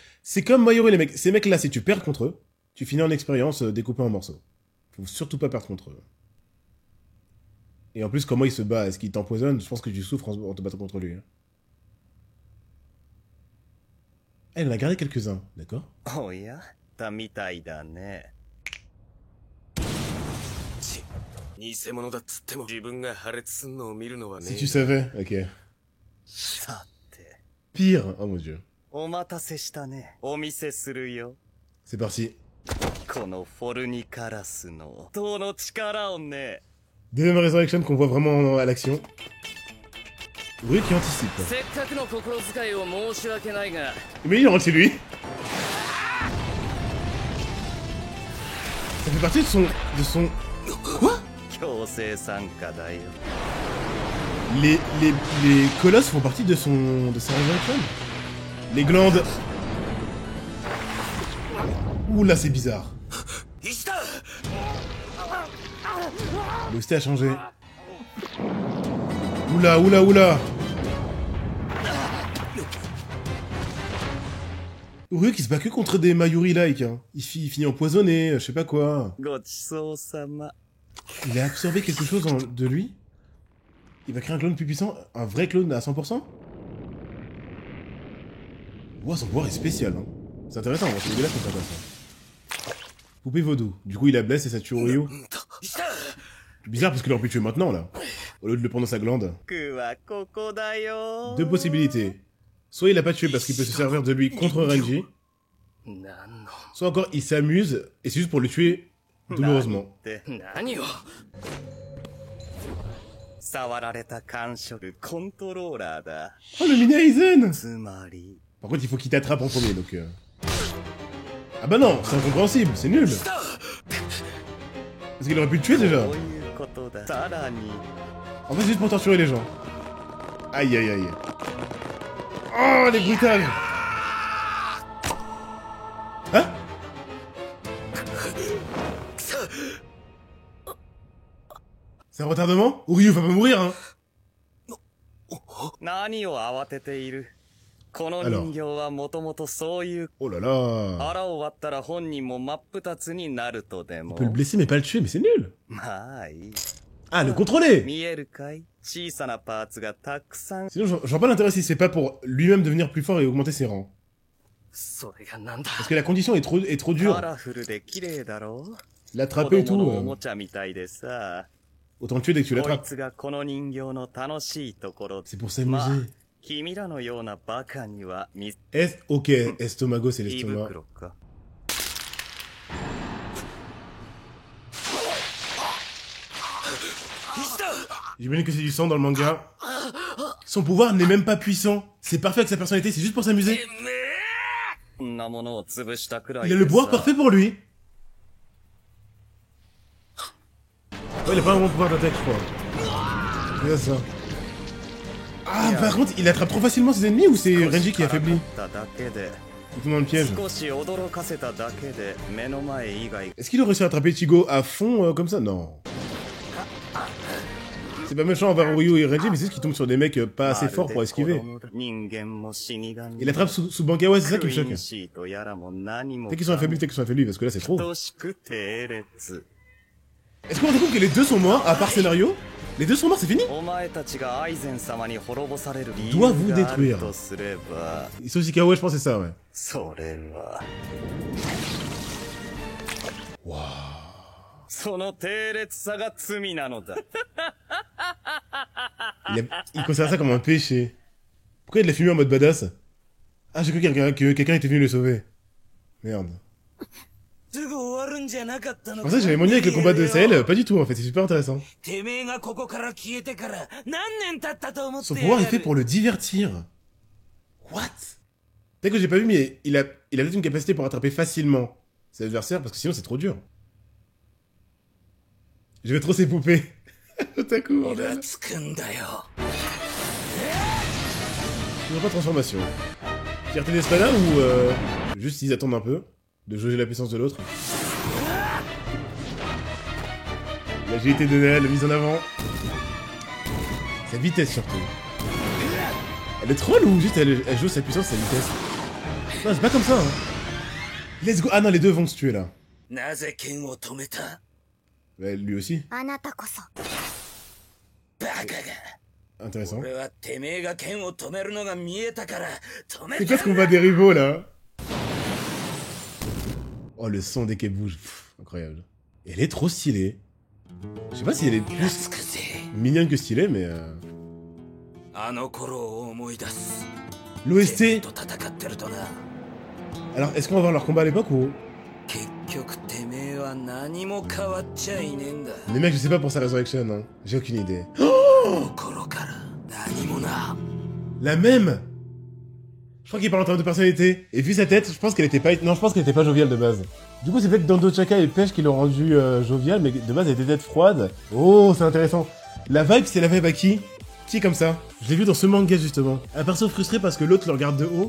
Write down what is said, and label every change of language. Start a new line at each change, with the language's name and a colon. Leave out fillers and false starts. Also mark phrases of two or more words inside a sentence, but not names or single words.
French: C'est comme Mayoro et les mecs. Ces mecs là, si tu perds contre eux, tu finis en expérience découpée en morceaux. Faut surtout pas perdre contre eux. Et en plus, comment il se bat? Est-ce qu'il t'empoisonne? Je pense que tu souffres en te battant contre lui. Hein. Elle en a gardé quelques-uns, d'accord?
Japanese: おや、たみたいだね. 偽物だっつっても自分が破裂すんのを見るのはね。
French: Si tu savais, ok.
Japanese: さて、
French: Pire, oh mon dieu.
Japanese: お待たせしたね。お見せするよ。
French: C'est parti.
Japanese: このフォルニカラスのどの力をね。
French: Deuxième Resurrection qu'on voit vraiment à l'action. Oui, qui anticipe.
Japanese: せっかくの心遣いを申し訳ないが。
French: Mais il rentre chez lui. Ça fait partie de son... Quoi?
Japanese: 強制参加だよ。
French: Les colosses font partie de sa Resurrection. Les glandes. Ouh là, c'est bizarre. L'hostie a changé. Oula, oula, oula. Uryu qui se bat que contre des Mayuri-like. Hein. Il finit empoisonné, je sais pas quoi.
Japanese: ごちそうさま。
French: Il a absorbé quelque chose de lui. Il va créer un clone plus puissant. Un vrai clone à 100%. Ouah, son pouvoir est spécial. Hein. C'est intéressant, on va se là contre ça. Poupée vaudou. Du coup, il la blesse et ça tue Uryu. Bizarre parce qu'il aurait pu le tuer maintenant, là. Au lieu de le prendre dans sa glande.
Japanese: 僕はここだよ。
French: Deux possibilités. Soit il l'a pas tué parce qu'il peut se servir de lui contre Renji.
Japanese: なんの。
French: Soit encore, il s'amuse et c'est juste pour le tuer douloureusement.
Japanese: で、何を。触られた感触コントローラーだ。
French: Oh, le mini Aizen!
Japanese: つまり。
French: Par contre, il faut qu'il t'attrape en premier, donc... Ah bah non, c'est incompréhensible, c'est nul! Parce qu'il aurait pu le tuer déjà!
Japanese: こういうことだ。さらに。
French: En fait, c'est juste pour torturer les gens. Aïe aïe aïe. Oh, les brutales! Hein? C'est un retardement? Uryu va pas mourir, hein!
Japanese: 何を慌てている。この人形はもともとそういう。
French: Oh là là!
Japanese: 腹を割ったら本人も真っ二つになるとで
French: On
Japanese: も。
French: peut le blesser mais pas le tuer, mais c'est nul!
Japanese: まあいい。
French: Ah, le contrôler!
Japanese: 見えるかい小さなパーツがたくさん。
French: Sinon, je vois pas l'intérêt si c'est pas pour lui-même devenir plus fort et augmenter ses rangs.
Japanese: それがなんだ。
French: Parce que la condition est trop
Japanese: カ
French: dure.
Japanese: ラフルで綺麗だろう。
French: L'attraper et
Japanese: 子供のお
French: tout,
Japanese: もちゃみたいでさ。
French: autant le tuer dès que tu
Japanese: こい
French: l'attrapes.
Japanese: つがこの人形の楽しいところ。
French: C'est pour
Japanese: まあ
French: s'amuser.
Japanese: 君らのようなバカには見
French: Ok, estomago, c'est
Japanese: 胃
French: l'estomac.
Japanese: 袋か。
French: J'imagine que c'est du sang dans le manga. Son pouvoir n'est même pas puissant. C'est parfait avec sa personnalité, c'est juste pour s'amuser.
Japanese: こんなものを潰したくらい
French: Il a
Japanese: で
French: le
Japanese: さ
French: pouvoir parfait pour lui. Ouais, il a pas vraiment de pouvoir d'attaque, je crois. C'est ça. Ah, par contre, il attrape trop facilement ses ennemis ou c'est Renji qui est affaibli?
Japanese: だけで
French: Il tombe dans le piège.
Japanese: 少し驚かせただけで目の前以外
French: Est-ce qu'il aurait réussi à attraper Ichigo à fond comme ça? Non. C'est pas méchant envers Ryu et Renji, mais c'est juste qu'il tombe sur des mecs pas assez forts pour esquiver.
Japanese: 人間も死神
French: Il attrape sous Bankawa, c'est ça qui me
Japanese: クイー
French: choque.
Japanese: ンシートやらも何も
French: Peut-être qu'ils sont affaiblis, peut-être qu'ils sont affaiblis, parce que là c'est trop.
Japanese: 等しく並列
French: Est-ce qu'on compte que les deux sont morts, à part scénario? Les deux sont morts, c'est fini?
Japanese: お前たちがアイゼン様に滅ぼされる理
French: Doit
Japanese: 由
French: vous
Japanese: がある
French: détruire.
Japanese: とすれば
French: Sauf si Kawa, je pense que c'est ça, ouais.
Japanese: それは
French: Waouh.
Japanese: その並列さが罪なのだ
French: Il considère ça comme un péché. Pourquoi il l'a filmé en mode badass? Ah, j'ai cru que quelqu'un était venu le sauver. Merde.
Japanese: すぐ終わるんじゃなかったの
French: En fait, j'avais mon avec le combat de Sahel, pas du tout en fait, c'est super intéressant.
Japanese: てめえがここから消えてから何年経ったと思って
French: Son pouvoir est fait pour le divertir. What? Peut-être que j'ai pas vu, mais il a peut-être une capacité pour attraper facilement ses adversaires, parce que sinon c'est trop dur. Je vais trop ses poupées. Otaku,
Japanese: イ
French: bordel.
Japanese: ラつくんだよ
French: Il n'y aura pas de transformation. Fierté d'Espada ou juste ils attendent un peu de jauger la puissance de l'autre. L'agilité de Nel, mise en avant. Sa vitesse surtout. Elle est troll ou juste elle joue sa puissance, sa vitesse? Non, c'est pas comme ça, hein.
English: Let's go.
French: Ah non, les deux vont se tuer là.
Japanese: なぜ剣を止めた
French: Ouais, lui aussi.
Japanese: あなたこそ
French: Intéressant.
Japanese: 俺はてめえが剣を止めるのが見えたから止め
French: C'est
Japanese: た
French: quoi ce combat des rivaux là? Oh, le son dès qu'elle bouge. Pff, incroyable. Et elle est trop stylée. Je sais pas si elle est
Japanese: 懐
French: plus
Japanese: くぜ
French: mignonne que stylée, mais
Japanese: あの頃を思い出す
French: l'OST.
Japanese: と戦ってるとな
French: Alors, est-ce qu'on va voir leur combat à l'époque ou...
Japanese: 結局てめえは何も変わっちゃいねえんだ
French: Mais mec, je sais pas pour sa résurrection, hein. J'ai aucune idée.
Japanese: 心から何もな
French: La même. Je crois qu'il parle en termes de personnalité. Et vu sa tête, je pense qu'elle était pas... Non, je pense qu'elle était pas joviale de base. Du coup, c'est peut-être Dando Chaka et Pêche qui l'ont rendu jovial, mais de base, elle était peut-être froide. Oh, c'est intéressant. La vibe, c'est la vibe à qui? Qui est comme ça? Je l'ai vu dans ce manga, justement. Un perso frustré parce que l'autre le regarde de haut.